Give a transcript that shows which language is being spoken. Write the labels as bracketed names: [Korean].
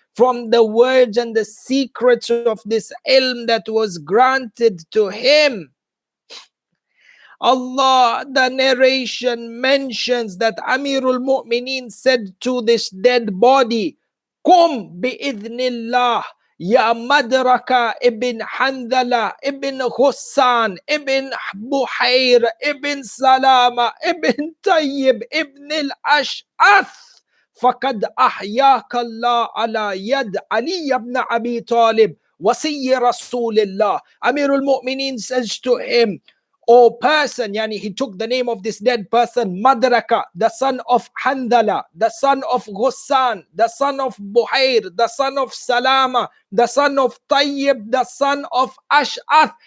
[English] From the words and the secrets of this ilm that was granted to him, Allah, the narration mentions that Amirul Mu'mineen said to this dead body, [Arabic] Qum bi'idhnillah, [English] Ya Madraka ibn Handala, ibn Ghussan, ibn Buhair, ibn Salama, ibn Tayyib, ibn al-Ash'ath. [Arabic] فَقَدْ أَحْيَاكَ اللَّهُ عَلَى يَدْ عَلِيَّ ibn Abi Talib, وَسِيِّ رَسُولِ اللَّهِ. [English] Amirul Mu'mineen says to him, O person, yani he took the name of this dead person, Madraka, the son of Handala, the son of Ghussan, the son of Buhair, the son of Salama, the son of Tayyib, the son of Ash'ath.